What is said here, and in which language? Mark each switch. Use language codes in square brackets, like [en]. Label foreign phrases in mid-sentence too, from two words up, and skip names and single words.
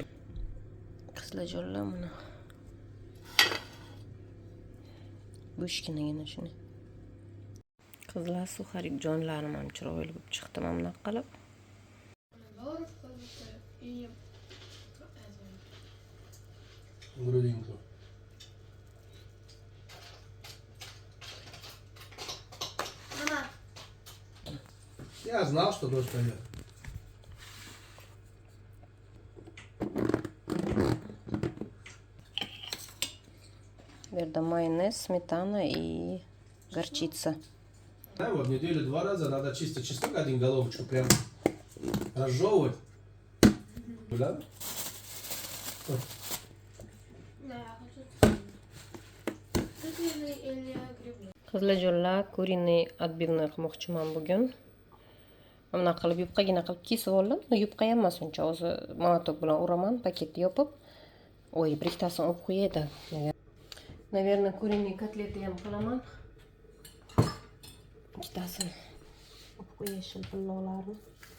[uz] Qizlarjonlar, mana bo'shkinagina shuni. Qizlar, suxarik jonlarim ham chiroyli bo'lib chiqdi mana bunaqa qilib. [ru] Грудинку. [uz] Mama. [ru] Я знал, что дождь пойдет. [uz] Bu yerda mayonez, smetana [ru] и горчица. Да, вот в неделю 2 раза надо чистить чеснок, 1 головочку прям разжевывать. [uz] Да? Qizlarjonlar, [ru] kуриный отбивной [uz] qilmoqchiman bugun. Mana qilib yupqagina qilib kesib oldim. Yupqa ham emas uncha, o'zi molotok bilan uraman, paketni yopib. Oy, bir ikkitasini olib qo'yadi. Наверное, kуриный kotleti ham qilaman. Ikkitasini olib qo'yay shilpilloqlarni.